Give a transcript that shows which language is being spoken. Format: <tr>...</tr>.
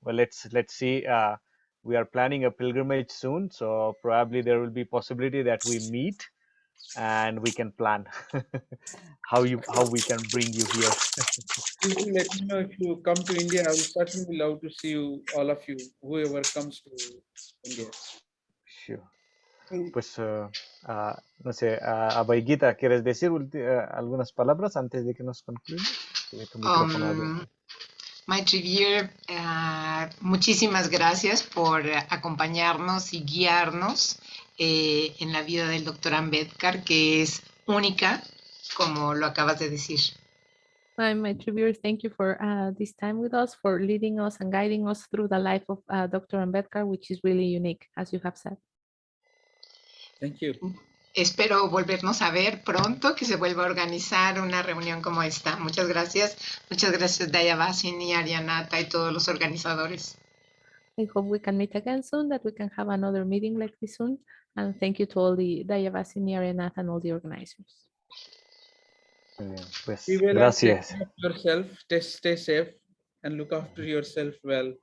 <en>Well, let's see. We are planning a pilgrimage soon, so probably there will be possibility that we meet and we can plan how we can bring you here. You will let me know if you come to India. I will certainly love to see you, all of you, whoever comes to India. Sure.</en> <es>Pues, no sé, Abaiguita, ¿quieres decir algunas palabras antes de que nos concluyamos? Tu micrófono abierto. Maitrivir, muchísimas gracias por acompañarnos y guiarnos en la vida del doctor Ambédkar, que es única, como lo acabas de decir.</es> <en>Maitrivir, thank you for this time with us, for leading us and guiding us through the life of Dr. Ambédkar, which is really unique, as you have said. Thank you.</en> <es>Espero volvernos a ver pronto, que se vuelva a organizar una reunión como esta. Muchas gracias Dayavasini, Arianata y todos los organizadores.</es> <en>I hope we can meet again soon, that we can have another meeting like this soon. And thank you to all the Dayavasini, Arianata, and all the organizers.</en> <es>Muy bien, pues Gracias. gracias.</es> <en>Yourself, stay safe and look after yourself well.</en>